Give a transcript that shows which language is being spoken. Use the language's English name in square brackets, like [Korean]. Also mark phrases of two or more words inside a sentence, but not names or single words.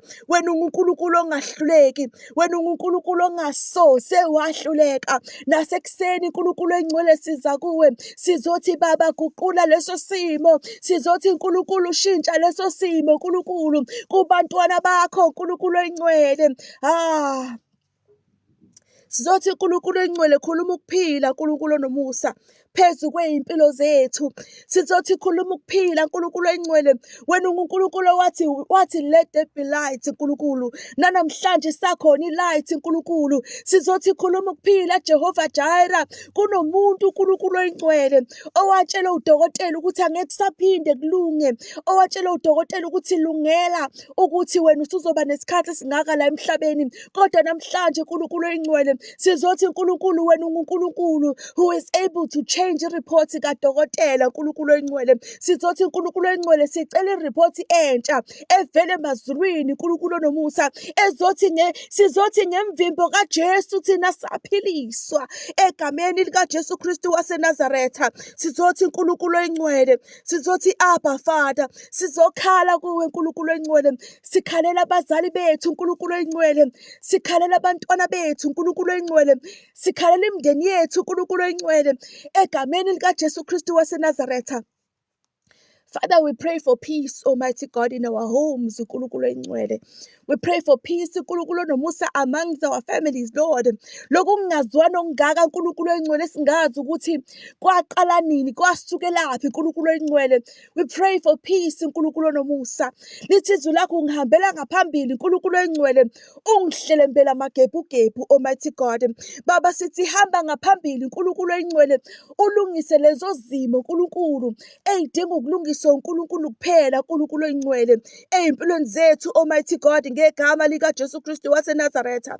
[Zulu] Wena uNkulunkulu ongahluleki, wena uNkulunkulu ongasose wahluleka, nasekuseni uNkulunkulu oyingcwele siza kuwe, sizothi Baba guqula leso simo, sizothi uNkulunkulu shintsha leso simo uNkulunkulu kubantwana bakho uNkulunkulu oyingcwele. Sizothi uNkulunkulu oyingcwele khuluma ukuphila uNkulunkulu onomusa phezu kwey'mpilo zethu. Sizothi khuluma ukuphila uNkulunkulu oyingcwele. Wena uNkulunkulu wathi [English] let there be light [Zulu] uNkulunkulu, nanamhlanje sakhona i-light uNkulunkulu. Sizothi khuluma ukuphila Jehova Jireh. Kunomuntu uNkulunkulu oyingcwele owatshela udokotela ukuthi angeke kusaphinde kulunge, owatshela udokotela ukuthi lungela ukuthi wena usuzoba nesikhathi esingaka la emhlabeni, kodwa namhlanje uNkulunkulu oyingcwele sizothi uNkulunkulu, wena uNkulunkulu [English] who is able to change [Zulu] i-report kadokotela uNkulunkulu oyingcwele. Sizothi uNkulunkulu oyingcwele sicela i-report entsha evele emazulwini uNkulunkulu onomusa, sizothi ngemvimbo kaJesu thina saphiliswa egameni likaJesu Kristu waseNazaretha. Sizothi uNkulunkulu oyingcwele, sizothi Abba Father, sizokhala kuwe uNkulunkulu oyingcwele, sikhalela abazali bethu uNkulunkulu oyingcwele, sikhalela abantwana bethu uNkulunkulu oyingcwele, sikhalela imindeni yethu uNkulunkulu oyingcwele egameni likaJesu Kristu waseNazaretha. [English] Father, we pray for peace, Almighty God, in our homes, [Zulu] uNkulunkulu oyingcwele. [English] We pray for peace, [Zulu] uNkulunkulu onomusa, [English] amongst our families, Lord. [Zulu] Lokhu kungazwani okungaka uNkulunkulu oyingcwele singazi ukuthi kwaqala nini, kwasukelaphi uNkulunkulu oyingcwele. [English] We pray for peace, [Zulu] uNkulunkulu onomusa. Lithi izwi lakho ngihambela ngaphambili uNkulunkulu oyingcwele, ungihlelembela amagebhugebhu, [English] Almighty God. [Zulu] Baba, sithi hamba ngaphambili uNkulunkulu oyingcwele, ulungise lezo zimo uNkulunkulu ey'dinga ukulungiswa uNkulunkulu kuphela uNkulunkulu oyingcwele ey'mpilweni zethu, [English] Almighty God, [Zulu] ngegama likaJesu Kristu waseNazaretha.